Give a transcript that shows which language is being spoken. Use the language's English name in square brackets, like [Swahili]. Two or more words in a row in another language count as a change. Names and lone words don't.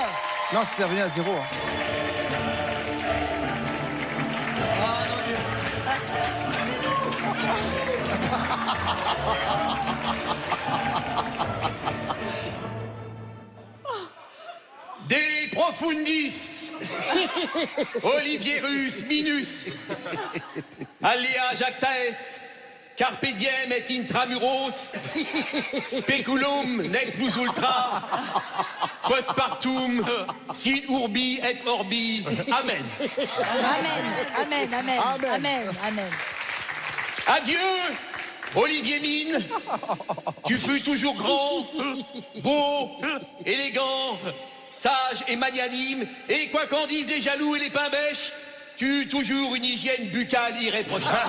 [French] Non, c'était revenu à 0. [Latin] Des profundis. Olivier Rus minus. Alia jacta est. Carpe diem et intramuros. Speculum nec plus ultra. Postpartum. Si urbi et orbi. Amen. Amen. [French] Adieu, Olivier Mine. Tu fus toujours grand, beau, élégant, sage et magnanime. Et quoi qu'en disent les jaloux et les pain-bêches, tu eus toujours une hygiène buccale irréprochable.